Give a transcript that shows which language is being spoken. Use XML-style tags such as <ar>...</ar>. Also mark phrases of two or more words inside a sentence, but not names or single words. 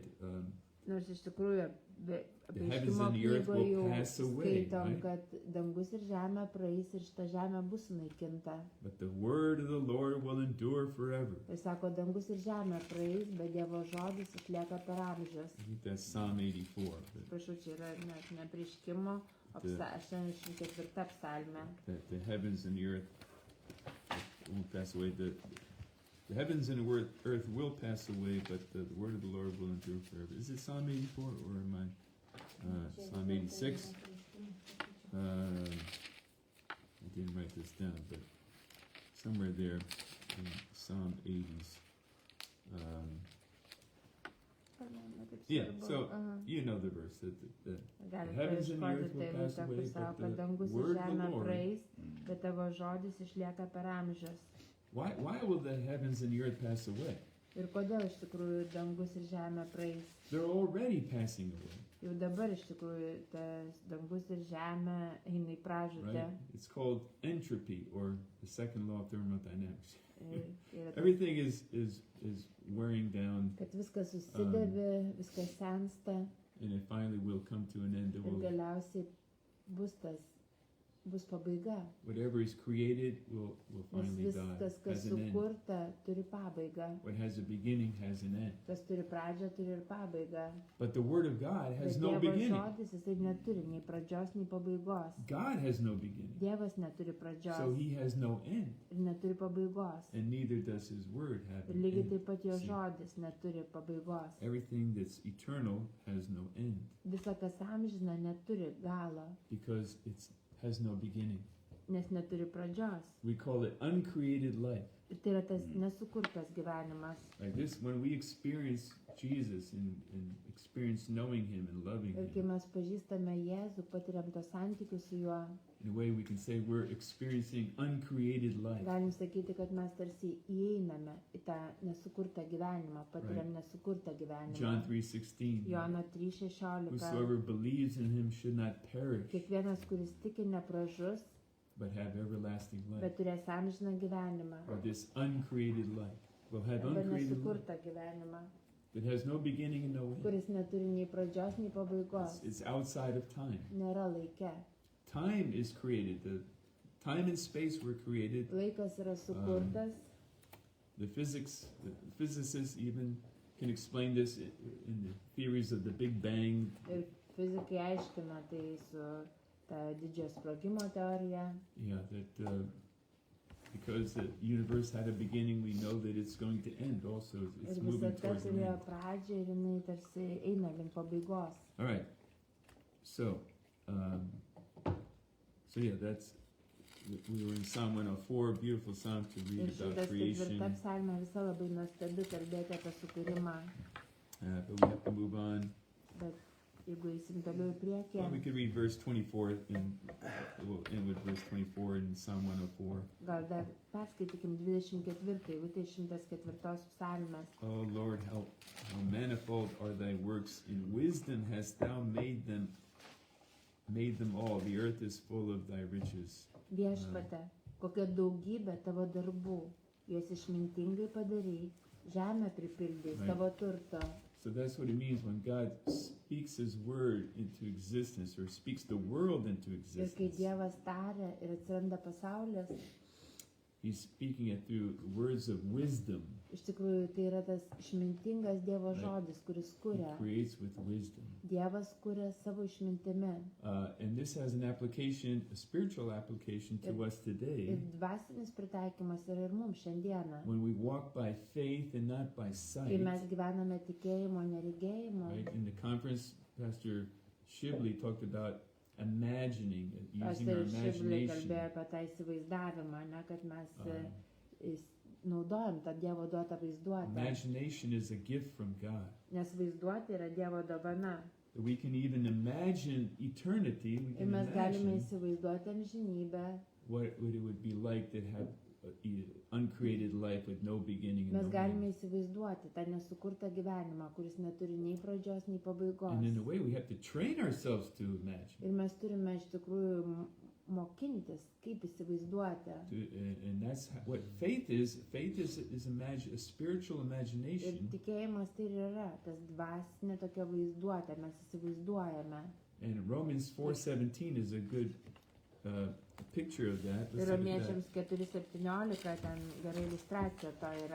<lt>Nors iš tikrųjų,</lt> <en>The heavens</en> <lt>apreiškimo</lt> <en>and the earth</en> <lt>knygoje</lt> <en>will</en> <lt>jau</lt> <en>pass away,</en> <lt>skaitom,</lt> <en>right?</en> <lt>kad dangus ir žemė praeis ir šita žemė bus sunaikinta.</lt> <en>But the word of the Lord will endure forever.</en> <lt>Ir sako, dangus ir žemė praeis, bet Dievo žodis išlieka per amžius.</lt> <en>I think that's Psalm 84.</en> <lt>Prašau, čia yra net ne apreiškimo, o 84 psalmė.</lt> <en>That the heavens and the earth won't pass away. The heavens and the earth will pass away, but the word of the Lord will endure forever. Is it Psalm 84 or am I Psalm 86? I didn't write this down, but somewhere there in Psalm 80s. Yeah, so you know the verse that the</en> <lt>Galit</lt> <en>heavens and the</en> <lt>paieškoti</lt> <en>earth will</en> <lt>tai</lt> <en>pass</en> <lt>eilutę,</lt> <en>away,</en> <lt>kur sako,</lt> <en>but</en> <lt>kad</lt> <en>the</en> <lt>dangus ir</lt> <en>word of</en> <lt>žemė</lt> <en>the Lord.</en> <lt>praeis, bet tavo žodis išlieka per amžius.</lt> <en>Why will the heavens and the earth pass away?</en> <lt>Ir kodėl iš tikrųjų dangus ir žemė praeis?</lt> <en>They're already passing away,</en> <lt>Jau dabar iš tikrųjų tas dangus ir žemė eina į pražūtį.</lt> <en>right? It's called entropy, or the second law of thermodynamics.</en> <lt>Ir</lt> <en>Everything is wearing down,</en> <lt>kad viskas susidėvi, viskas sensta</lt> <en>and it finally will come to an end. It</en> <lt>ir</lt> <en>will,</en> <lt>galiausiai bus pabaiga.</lt> <en>whatever is created will</en> <lt>Nes</lt> <en>finally die,</en> <lt>viskas, kas</lt> <en>has an end.</en> <lt>sukurta, turi pabaigą.</lt> <en>What has a beginning has an end.</en> <lt>Kas turi pradžią, turi ir pabaigą.</lt> <en>But the Word of God has</en> <lt>Bet</lt> <en>no</en> <lt>Dievo</lt> <en>beginning.</en> <lt>žodis, jisai neturi nei pradžios, nei pabaigos.</lt> <en>God has no beginning,</en> <lt>Dievas neturi pradžios</lt> <en>so He has no end,</en> <lt>ir neturi pabaigos.</lt> <en>and neither does His Word have</en> <lt>Ir</lt> <en>an</en> <lt>lygiai</lt> <en>end.</en> <lt>taip pat jo</lt> <en>See.</en> <lt>žodis neturi pabaigos.</lt> <en>Everything that's eternal has no end,</en> <lt>Visa, kas amžina, neturi galo,</lt> <en>because it has no beginning.</en> <lt>nes neturi pradžios.</lt> <en>We call it uncreated life.</en> <lt>Ir tai yra tas nesukurtas gyvenimas.</lt> <en>Like this, when we experience Jesus and experience knowing Him and loving</en> <lt>Ir kai</lt> <en>Him,</en> <lt>mes pažįstame Jėzų, patiriam tos santykius su juo,</lt> <en>in a way we can say we're experiencing uncreated life.</en> <lt>galim sakyti, kad mes tarsi įeiname į tą nesukurtą gyvenimą, patiriam nesukurtą gyvenimą.</lt> <en>John 3:16.</en> <lt>Jono 3:16.</lt> <en>Whosoever believes in Him should not perish,</en> <lt>Kiekvienas, kuris tiki, nepražus,</lt> <en>but have everlasting life.</en> <lt>bet turės amžiną gyvenimą.</lt> <en>Or this uncreated life will have</en> <lt>Arba</lt> <en>uncreated life</en> <lt>nesukurtą gyvenimą,</lt> <en>that has no beginning and no end.</en> <lt>kuris neturi nei pradžios, nei pabaigos.</lt> <en>It's outside of time.</en> <lt>Nėra laike.</lt> <en>Time is created. The time and space were created.</en> <lt>Laikas yra sukurtas.</lt> <en>The physicists even can explain this in the theories of the Big Bang.</en> <lt>Ir fizikai aiškina tai su ta didžiojo sprogimo teorija.</lt> <en>Yeah, that because the universe had a beginning, we know that it's going to end. Also, it's</en> <lt>Ir</lt> <en>moving</en> <lt>visata</lt> <en>towards an</en> <lt>turėjo</lt> <en>end.</en> <lt>pradžią ir jinai tarsi eina link pabaigos.</lt> <en>All right. So, yeah, that's we were in Psalm 104, beautiful psalm to</en> <lt>Ir</lt> <en>read about</en> <lt>104</lt> <en>creation.</en> <lt>psalmė visa labai nuostabi kalbėti apie sukūrimą,</lt> <en>But we have to move on.</en> <lt>bet jeigu eisim toliau į priekį,</lt> <en>Well, we could read verse 24, and we'll end with verse 24 in Psalm 104.</en> <lt>gal dar perskaitykim 24 eilutę iš 104 psalmės.</lt> <en>Oh Lord, how manifold are thy works. In wisdom hast thou made them all. The earth is full of thy riches.</en> <lt>Viešpate, kokia daugybė tavo darbų, juos išmintingai padarai, žemę pripildai</lt> <en>Right.</en> <lt>savo turto.</lt> <en>So that's what it means when God speaks his word into existence, or speaks the world into</en> <lt>Ir kai</lt> <en>existence.</en> <lt>Dievas taria ir atsiranda pasaulis,</lt> <en>He's speaking it through words of wisdom.</en> <lt>iš tikrųjų tai yra tas išmintingas Dievo</lt> <en>Right.</en> <lt>žodis, kuris</lt> <en>He</en> <lt>kuria.</lt> <en>creates with wisdom.</en> <lt>Dievas kuria savo išmintimi.</lt> <en>And this has an application, a spiritual application to us</en> <lt>Ir</lt> <en>today.</en> <lt>dvasinis pritaikymas yra ir mums šiandieną.</lt> <en>When we walk by faith and not by</en> <lt>Kai</lt> <en>sight.</en> <lt>mes gyvename tikėjimo, neregėjimo.</lt> <en>Right? In the conference, Pastor Shibley talked about imagining, using our</en> <lt>Pastorius Šiblė</lt> <en>imagination.</en> <lt>kalbėjo apie tą įsivaizdavimą, ne, kad mes Um, naudojam tą Dievo duotą vaizduotę.</lt> <en>Imagination is a gift from God.</en> <lt>Nes vaizduotė yra Dievo dovana.</lt> <en>We can even imagine eternity. We</en> <lt>Ir</lt> <en>can</en> <lt>mes galime</lt> <en>imagine</en> <lt>įsivaizduoti amžinybę.</lt> <en>what it would be like to have uncreated life with no beginning and</en> <lt>Mes</lt> <en>no</en> <lt>galime</lt> <en>end.</en> <lt>įsivaizduoti tą nesukurtą gyvenimą, kuris neturi nei pradžios, nei pabaigos.</lt> <en>And in a way, we have to train ourselves to imagine.</en> <lt>Ir mes turime iš tikrųjų mokintis, kaip įsivaizduoti.</lt> <en>And that's what faith is. Faith is a spiritual</en> <lt>Ir</lt> <en>imagination.</en> <lt>tikėjimas tai ir yra, tas dvasinė tokia vaizduotė, mes įsivaizduojame.</lt> <en>And Romans 4:17 is a good picture of that.</en> <lt>Ir</lt> <en>Let's look at that.</en> <lt>Romiečiams 4:17 ten gera iliustracija to yra.</lt>